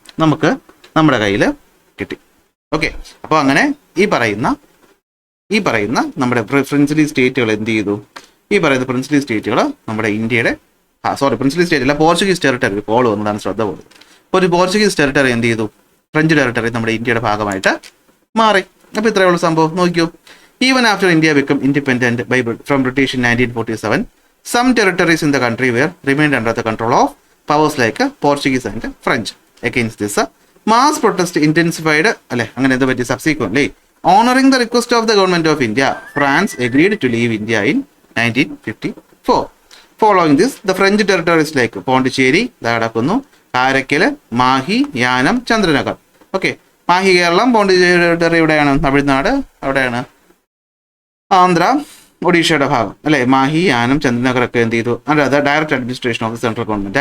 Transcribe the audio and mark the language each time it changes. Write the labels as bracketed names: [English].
[Malayalam] നമുക്ക് നമ്മുടെ കയ്യിൽ കിട്ടി. ഓക്കെ, അപ്പോൾ അങ്ങനെ ഈ പറയുന്ന നമ്മുടെ പ്രിൻസിപ്പൽ സ്റ്റേറ്റുകൾ എന്ത് ചെയ്തു? ഈ പറയുന്ന പ്രിൻസിപ്പൽ സ്റ്റേറ്റുകൾ നമ്മുടെ ഇന്ത്യയുടെ പ്രിൻസിപ്പൽ സ്റ്റേറ്റ് അല്ല, പോർച്ചുഗീസ് ടെറിട്ടറി കോൾ വന്നതാണ്, ശ്രദ്ധ പോയത്. ഒരു പോർച്ചുഗീസ് ടെറിട്ടറി എന്ത് ചെയ്തു? ഫ്രഞ്ച് ടെറിട്ടറി നമ്മുടെ ഇന്ത്യയുടെ ഭാഗമായിട്ട് മാറി. അപ്പോൾ ഇത്രയുള്ള സംഭവം നോക്കിയോ. [English] Even after India become independent from British in 1947, some territories in the country were remained under the control of powers like Portuguese and French. Against this, mass protest intensified. [Malayalam] അല്ലെ, അങ്ങനെ എന്ത് പറ്റി? [English] Subsequently, honoring the request of the government of India, France agreed to leave India in 1954. Following this, the French territories like Pondicherry, Karaikal, Mahe, Yanam, Chandernagore. [Malayalam] Okay, Mahe Keralam, Pondicherry എവിടെയാണ്? തമിഴ്നാട്. അവിടെയാണ് ആന്ധ്ര, ഒഡീഷയുടെ ഭാഗം അല്ലെ, മാഹി, യാനം, ചന്ദ്രനഗർ ഒക്കെ എന്ത് ചെയ്തു അത് [English] Direct administration of the central government.